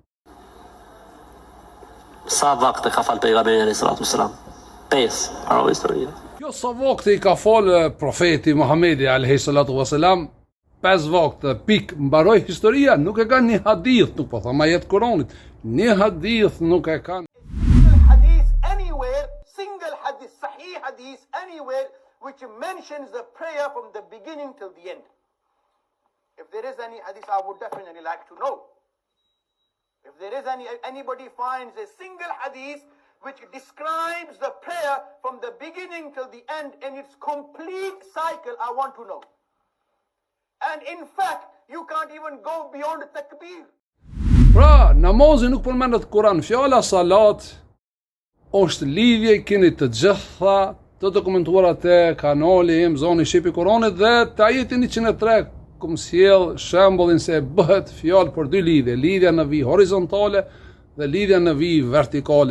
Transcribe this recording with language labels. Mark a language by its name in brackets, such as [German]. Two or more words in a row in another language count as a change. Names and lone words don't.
[Albanian] Sa vakte ka fal pejgamberi [Arabic] عليه الصلاة والسلام? [Albanian] 5, para historia. Kjo sa vakte i ka fal profeti Muhamedi [Arabic] عليه الصلاة والسلام, [Albanian] 5 vakte, pik, mbaroi historia, nuk e kanë një hadith, nuk po thama jetë Kuranit, një hadith nuk e kanë. [English] Single hadith, [Arabic] صحيح حديث, [English] anywhere which mentions the prayer from the beginning till the end. If there is any hadith, I would definitely like to know. If there is anybody finds a single hadith which describes the prayer from the beginning till the end in its complete cycle, I want to know. And in fact, you can't even go beyond takbir. [Albanian] Pra, namazi nuk përmendet Kur'an, fjala salat është lidhje, keni të gjitha të dokumentuara te kanali im Zoni Shqipi Kuranit dhe te ajeti 103 kum sjell shembullin se bëhet fjalë për 2 lidhje, lidhja në vijë horizontale dhe lidhja në vijë vertikale.